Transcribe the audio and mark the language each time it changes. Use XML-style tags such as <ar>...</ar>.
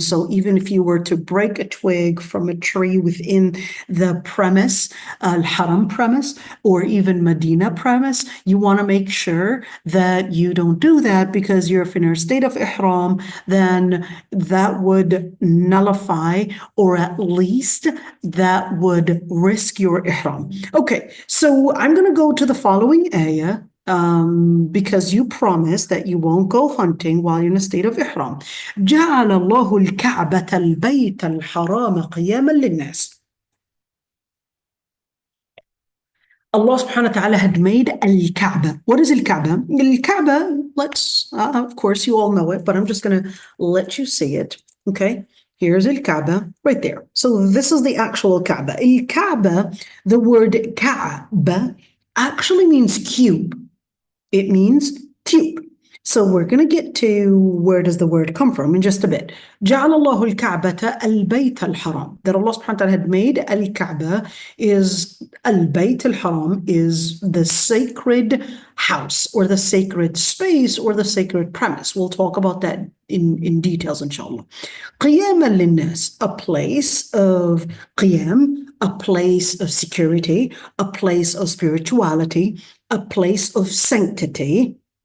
<en>So even if you were to break a twig from a tree within the premise, al-Haram premise, or even Medina premise, you want to make sure that you don't do that, because you're in a state of ihram, then that would nullify, or at least that would risk your ihram. Okay, so I'm going to go to the following ayah, because you promised that you won't go hunting while you're in a state of ihram.</en> <ar>جعل الله الكعبة البيت الحرام قياما للناس.</ar> <en>Allah subhanahu wa ta'ala had made al-Kaaba. What is al-Kaaba? Al-Kaaba, of course, you all know it, but I'm just going to let you see it. Okay, here's al-Kaaba right there. So this is the actual Kaaba. Al-Kaaba, the word Kaaba actually means cube. It means cube. So we're going to get to where does the word come from in just a bit.</en> <ar>جعل الله الكعبة البيت الحرام.</ar> <en>That Allah subhanahu wa ta'ala had made al-Kaaba is al-Bayt al-Haram, is the sacred house or the sacred space or the sacred premise. We'll talk about that in details, inshallah.</en> <ar>قياما للناس,</ar> <en>a place of qiyam, a place of security, a place of spirituality, a place of sanctity.</en>